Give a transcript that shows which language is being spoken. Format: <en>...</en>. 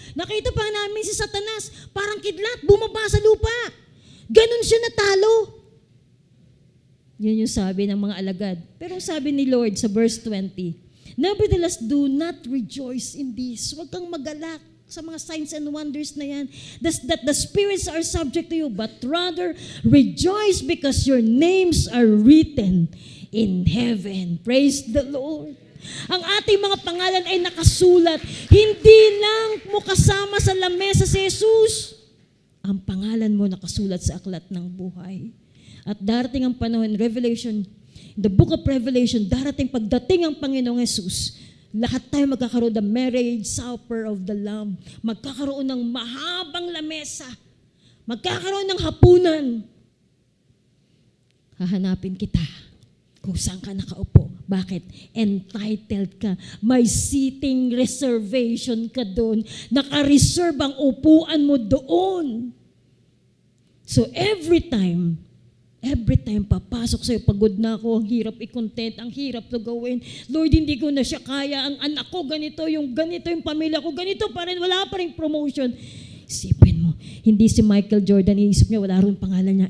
<tl>Nakita pa namin si Satanas, parang kidlat, bumaba sa lupa. Ganon siya natalo. Yun yung sabi ng mga alagad. Pero sabi ni Lord sa verse 20,</tl> <en>nevertheless, do not rejoice in this.</en> <tl>Huwag kang magalak sa mga signs and wonders na yan.</tl> <en>That the spirits are subject to you, but rather rejoice because your names are written in heaven. Praise the Lord.</en> <tl>Ang ating mga pangalan ay nakasulat. Hindi lang mo kasama sa lamesa si Jesus. Ang pangalan mo nakasulat sa aklat ng buhay. At darating ang panahon, Revelation,</tl> <en>in the book of Revelation,</en> <tl>darating pagdating ang Panginoong Jesus, lahat tayo magkakaroon ng marriage supper of the Lamb. Magkakaroon ng mahabang lamesa. Magkakaroon ng hapunan. Hahanapin kita kung saan ka nakaupo. Bakit? Entitled ka. May seating reservation ka doon. Naka-reserve ang upuan mo doon. So every time papasok sa'yo, pagod na ako, ang hirap i-content, ang hirap to gawin. Lord, hindi ko na siya kaya. Ang anak ko ganito yung pamilya ko, ganito pa rin, wala pa rin promotion. Isipin mo, hindi si Michael Jordan, iisip niya, wala rin pangalan niya.</tl>